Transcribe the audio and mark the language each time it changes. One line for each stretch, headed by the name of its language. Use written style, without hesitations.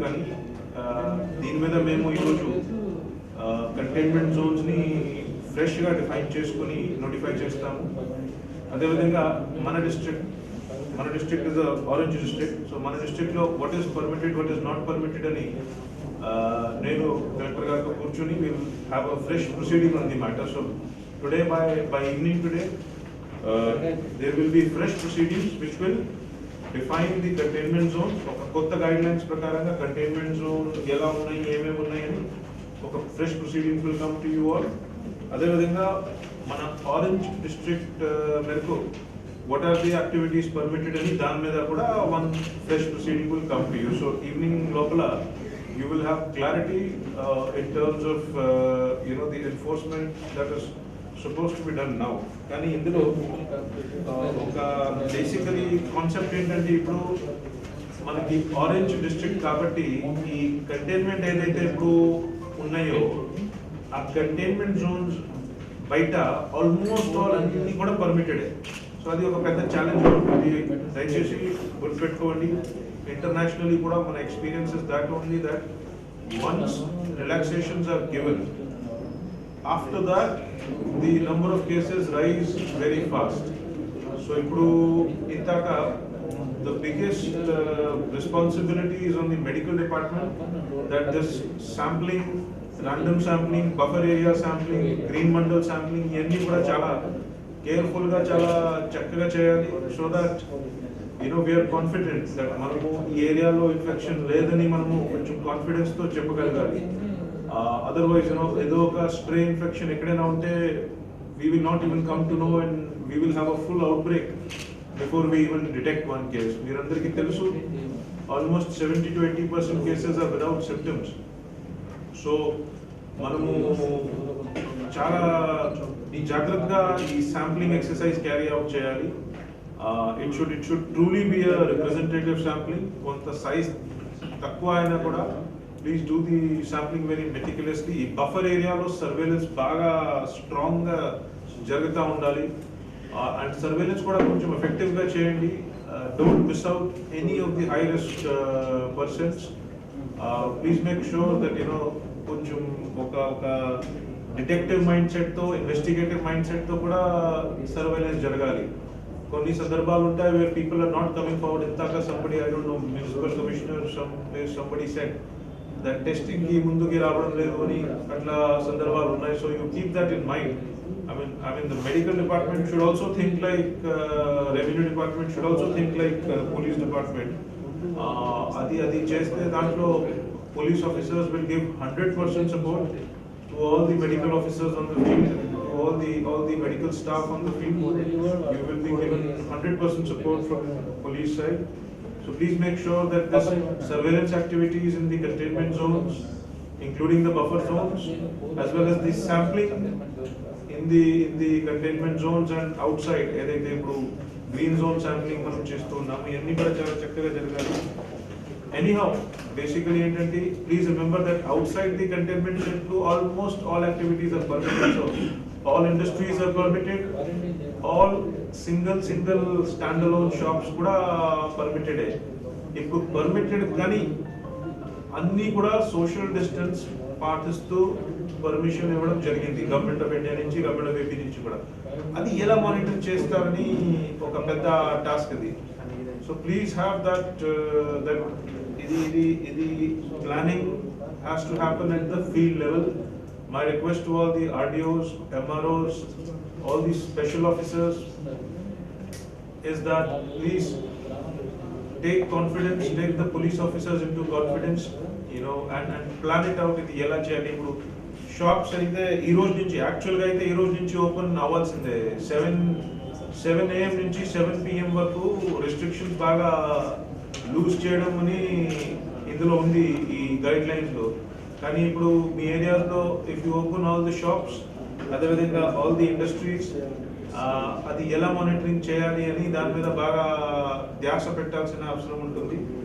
Telugu: కానీ దీని మీద మేము ఈరోజు కంటైన్మెంట్ జోన్స్ని ఫ్రెష్గా డిఫైన్ చేసుకుని నోటిఫై చేస్తాము. అదేవిధంగా మన district is orange district.
English: so మన డిస్ట్రిక్ట్లో what is permitted, what is not permitted
Telugu: అని నేను కలెక్టర్ గారితో కూర్చొని
English: Will have a fresh proceeding on the matter. So today by evening today there will be fresh proceedings which will define the containment zones.
Telugu: ఒక కొత్త guide lines ప్రకారంగా containment zone ఎలా ఉన్నాయి, ఏమేమి ఉన్నాయని ఒక fresh proceedings
English: Will come to you all.
Telugu: అదేవిధంగా మన ఆరెంజ్ డిస్ట్రిక్ట్ మేరకు
English: what are the activities permitted
Telugu: అని దాని మీద కూడా one fresh proceeding
English: Will come to you. So
Telugu: evening లోపల
English: you will have clarity in terms of the enforcement that is supposed to be done now.
Telugu: కానీ ఇందులో ఒక basically concept ఏంటంటే ఇప్పుడు మనకి ఆరెంజ్ డిస్ట్రిక్ట్ కాబట్టి ఈ కంటైన్మెంట్ ఏదైతే ఇప్పుడు ఉన్నాయో ఆ కంటైన్మెంట్ జోన్స్ బయట ఆల్మోస్ట్ ఆల్ అన్ని కూడా పర్మిటెడ్. సో అది ఒక పెద్ద ఛాలెంజ్ ఉంటుంది. దయచేసి గుర్తుపెట్టుకోండి.
English: internationally
Telugu: కూడా మన
English: Experiences that only that once relaxations are given, after that the number of cases rise very fast. So
Telugu: ఇప్పుడు ఇంతక
English: the biggest responsibility is on the medical department, that this sampling, random sampling, buffer area sampling, green mandal sampling
Telugu: ఇవన్నీ కూడా చాలా కేర్ఫుల్గా చాలా చక్కగా చేయాలి.
English: so that we are confident that
Telugu: మనము ఈ ఏరియాలో ఇన్ఫెక్షన్ లేదని మనము కొంచెం కాన్ఫిడెన్స్తో చెప్పగలగాలి.
English: Otherwise,
Telugu: ఏదో ఒక స్ప్రే ఇన్ఫెక్షన్ ఎక్కడైనా ఉంటే
English: we will not even come to know and we will have a full outbreak before we even detect one case.
Telugu: మీరందరికీ తెలుసు
English: almost 70 to 80% cases are without symptoms.
Telugu: So మనము చాలా ఈ జాగ్రత్తగా ఈ శాంప్లింగ్ ఎక్సర్సైజ్
English: carry out
Telugu: చేయాలి.
English: It should truly be a representative sampling.
Telugu: కొంత size తక్కువ అయినా కూడా
English: Please do the sampling very meticulously.
Telugu: ఈ బఫర్ ఏరియాలో సర్వేలెన్స్ బాగా స్ట్రాంగ్గా జరుగుతూ ఉండాలి.
English: and surveillance
Telugu: కూడా కొంచెం ఎఫెక్టివ్గా చేయండి.
English: Don't miss out any of the high risk persons. Please make sure that
Telugu: కొంచెం ఒక డిటెక్టివ్ మైండ్ సెట్తో, ఇన్వెస్టిగేటివ్ మైండ్ సెట్తో కూడా సర్వేలెన్స్ జరగాలి. కొన్ని సందర్భాలు ఉంటాయి
English: Where people are not coming forward.
Telugu: ఇంతాక
English: somebody I don't know
Telugu: municipal commissioner
English: somebody said that
Telugu: testing కి ముందుకి రావడం లేదు అని అట్లా సందర్భాలు ఉన్నాయి.
English: So you keep that in mind. I mean the medical department should also think like revenue department should also think like police department.
Telugu: Adi cheste dantlo
English: police officers will give 100% support to all the medical officers on the field, all the medical staff on the field. You will be given 100% support from police side. So please make sure that this surveillance activities in the containment zones, including the buffer zones, as well as the sampling in the containment zones and outside,
Telugu: ఏదైతే ఇప్పుడు green zone sampling మనం చేస్తున్నాము, ఇవన్నీ కూడా చాలా చక్కగా జరగాలి.
English: anyhow basically
Telugu: ఏంటంటే
English: Please remember that outside the containment zone almost all activities are permitted. So all industries are permitted, all single stand alone shops కూడా permitted.
Telugu: ఇప్పుడు పర్మిటెడ్ కానీ అన్నీ కూడా సోషల్ డిస్టెన్స్ పాటిస్తూ పర్మిషన్ ఇవ్వడం జరిగింది గవర్నమెంట్ ఆఫ్ ఇండియా నుంచి, గవర్నమెంట్ ఆఫ్ ఏపీ నుంచి కూడా. అది ఎలా మానిటర్ చేస్తారని ఒక పెద్ద టాస్క్ ఇది.
English: So please have that ఇది planning has to happen at the field level. My request to all the RDOs, MROs, all these special officers is that please take confidence, take the police officers into confidence, and plan it out.
Telugu: ఇది ఎలా చేయాలి? ఇప్పుడు shops అయితే ఈ రోజు నుంచి యాక్చువల్గా అయితే ఈ రోజు నుంచి ఓపెన్ అవ్వాల్సిందే. 7 AM నుంచి 7 PM వరకు రెస్ట్రిక్షన్స్ బాగా లూజ్ చేయడం అని ఇందులో ఉంది ఈ గైడ్ లైన్స్లో. కానీ ఇప్పుడు మీ ఏరియాస్లో
English: if you open all the shops,
Telugu: అదేవిధంగా ఆల్ ది ఇండస్ట్రీస్, అది ఎలా మానిటరింగ్ చేయాలి అని దాని మీద బాగా ధ్యాస పెట్టాల్సిన అవసరం ఉంటుంది.